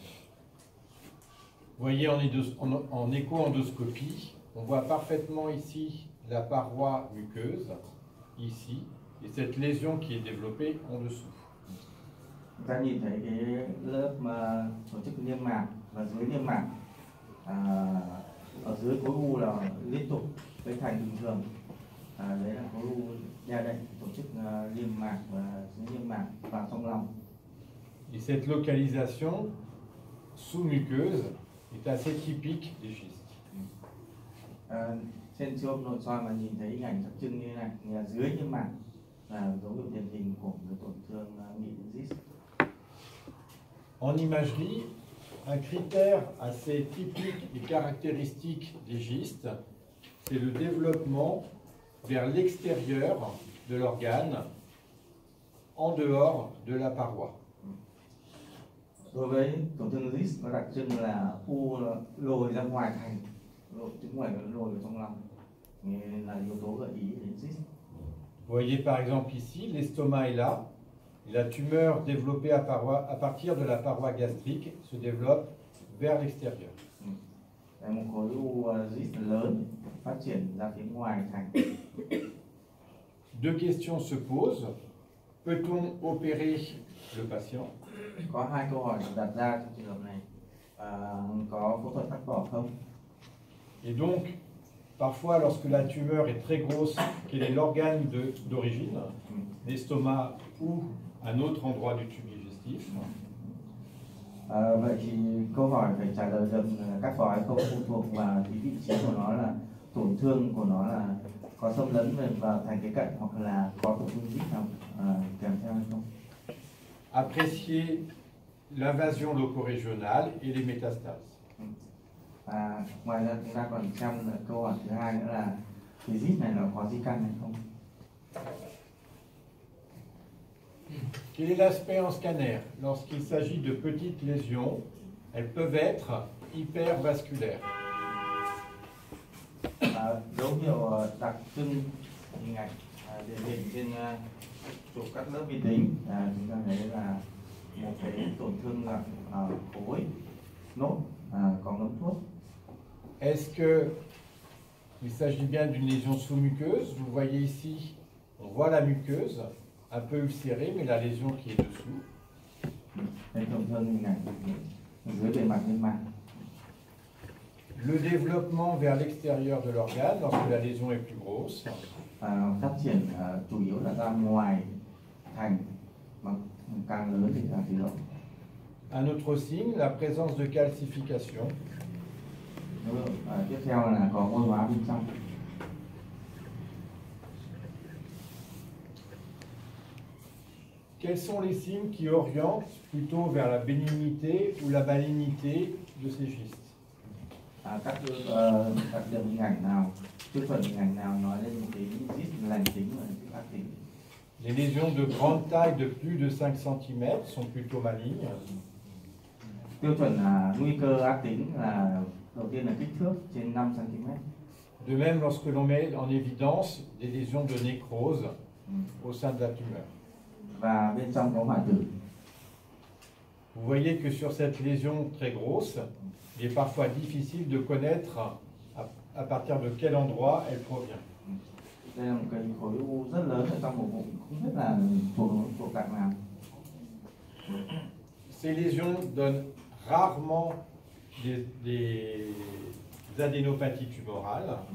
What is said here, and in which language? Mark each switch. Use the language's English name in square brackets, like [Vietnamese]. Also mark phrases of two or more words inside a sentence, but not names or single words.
[French] Vous voyez en écho-endoscopie, on voit parfaitement ici la paroi muqueuse, ici, et cette lésion qui est développée en dessous. [Vietnamese] Chúng ta nhìn thấy cái lớp mà tổ chức niêm mạc và dưới niêm mạc, ở dưới khối u là liên tục với thành bình thường. Đấy là khối u ra đây, tổ chức niêm mạc và dưới niêm mạc vào trong lòng. [French] Et cette localisation sous-muqueuse est assez typique des gistes. [Vietnamese] Trên siêu âm nội soi mà nhìn thấy hình ảnh đặc trưng như thế này, là dưới niêm mạc là dấu hiệu điển hình của một tổn thương nghị gist. [French] En imagerie, un critère assez typique et caractéristique des gistes, c'est le développement vers l'extérieur de l'organe, en dehors de la paroi. [Vietnamese] Đối với tổn thương gist, nó đặc trưng là u lồi ra ngoài thành, lồi ở trong lòng, là yếu tố gợi ý đến gist. [French] Vous voyez par exemple ici, l'estomac est là, et la tumeur développée à partir de la paroi gastrique se développe vers l'extérieur. [Vietnamese] Một khối u gist lớn phát triển ra phía ngoài thành. [French] Deux questions se posent. Peut-on opérer le patient? [Vietnamese] Có hai câu hỏi đặt ra trong trường hợp này. Có phẫu thuật cắt bỏ không? [French] Et donc, parfois, lorsque la tumeur est très grosse, quel est l'organe d'origine, l'estomac ou un autre endroit du tube digestif? [Vietnamese] Vậy thì câu hỏi phải trả lời được cắt bỏ hay không phụ thuộc vào cái vị trí của nó, là tổn thương của nó là có xâm lấn vào thành cái cạnh hoặc là có tổn thương gist nào kèm theo hay không. [French] Apprécier l'invasion locorégionale et les métastases. [Vietnamese] Ngoài ra chúng ta còn xem câu hỏi thứ hai nữa là cái gist này là có di căn hay không. [French] Quel est l'aspect en scanner? Lorsqu'il s'agit de petites lésions, elles peuvent être hypervasculaires. [Vietnamese] Dấu hiệu đặc trưng hình ảnh điển hình trên chụp các lớp vi tính, chúng ta thấy là một cái tổn thương là khối nốt có ngấm thuốc. [French] Est-ce que il s'agit bien d'une lésion sous-muqueuse? Vous voyez ici, on voit la muqueuse un peu ulcérée, mais la lésion qui est dessous. [Vietnamese] Đây tổn thương hình ảnh dưới bề mặt niêm mạc. [French] Le développement vers l'extérieur de l'organe lorsque la lésion est plus grosse. [Vietnamese] Phát triển chủ yếu là ra ngoài thành, mà càng lớn thì càng rộng. [French] Un autre signe, la présence de calcification. [Vietnamese] Tiếp theo là có oxy hóa bên trong. [French] Quels sont les signes qui orientent plutôt vers la bénignité ou la malignité de ces gistes? [Vietnamese] các đơn hình ảnh nào, thuyết phần hình ảnh nào nói lên cái zit lành tính và zit ác tính. [French] Les lésions de grande taille de plus de 5 cm sont plutôt malignes. [Vietnamese] Tiêu chuẩn nguy cơ ác tính là đầu tiên là kích thước trên 5 cm. [French] De même, lorsque l'on met en évidence des lésions de nécrose au sein de la tumeur. [Vietnamese] Và bên trong có hoại tử. [French] Vous voyez que sur cette lésion très grosse, il est parfois difficile de connaître à partir de quel endroit elle provient. [Vietnamese] Đây là một cái khối u rất lớn ở trong một bụng, không biết là thuộc tạng nào. [French] Ces lésions donnent rarement des adénopathies tumorales.